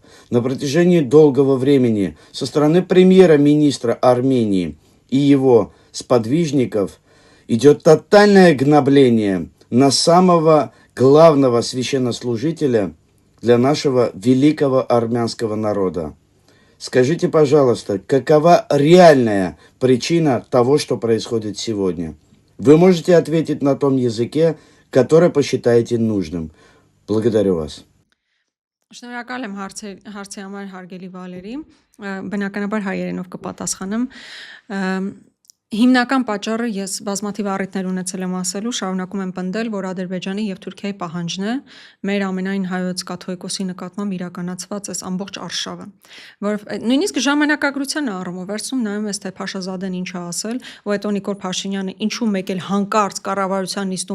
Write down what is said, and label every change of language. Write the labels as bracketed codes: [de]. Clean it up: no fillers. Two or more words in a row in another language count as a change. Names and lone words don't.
[ru] На протяжении долгого времени со стороны премьера-министра Армении и его сподвижников идет тотальное гнобление на самого главного священнослужителя для нашего великого армянского народа. Скажите, пожалуйста, какова реальная причина того, что происходит сегодня? Вы можете ответить на том языке, который посчитаете нужным. Благодарю вас. [hy] Շնորհակալ եմ հարցի համար հարգելի Վալերի, բնականաբար հայերենով կպատասխանեմ։ Հիմնական պատճառը ես բազմաթիվ առիթներ ունեցել եմ ասելու, շարունակում եմ պնդել, որ Ադրբեջանի եւ Թուրքիայի պահանջն է մեր ամենայն հայոց կաթողիկոսի նկատմամբ իրականացված այս ամբողջ արշավը, որ նույնիսկ ժամանակագրության առումով վերցում նայում ես թե Փաշազադեն ինչ է ասել, ու հետո Նիկոլ Փաշինյանը ինչու մեկ էլ հանկարծ կառավարության նիստում